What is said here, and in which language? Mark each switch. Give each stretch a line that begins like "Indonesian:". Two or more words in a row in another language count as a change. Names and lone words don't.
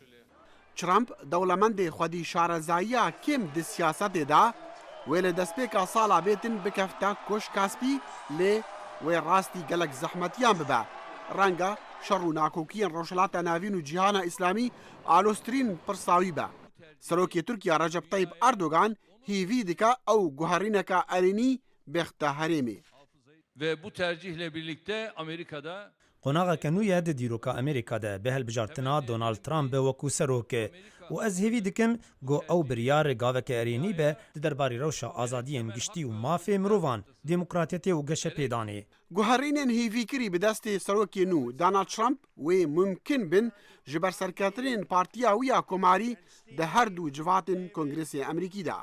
Kurdish: Trump dewlemendê xwedî şarezayiya kêm di siyasetê da wê li destpêka sala bêtin bikefta Koşkaspî lê wê rastî gelek zehmetiyan bibe. Renga şer û nakokiyên rojhilata navîn û cîhana İslamî alosttirîn pirsa wî be. Serokê Tirkiye Recep Tayyip Erdogan hîvî dike ew guherîneka erênî bêxte herêmê.
Turkish: Ve bu tercihle birlikte Amerika'da
Kurdish: Qonaqeke nû ye di dîroka Amerîka de bi hilbijartina Donald Trump be wekû serokê û ez hêvî dikim got ew biryarê gaveke erênî be di derbarê rewşa azadiyên giştî û mafê mirovan, demokratiyetê û geşepêdanê. Guherînên hîvîkirî bi destê serokê nû Donald Trump wê mumkin bin ji ber serketirên partiya wî ya komarî di her dû civatên Kongresê Amerîkî de.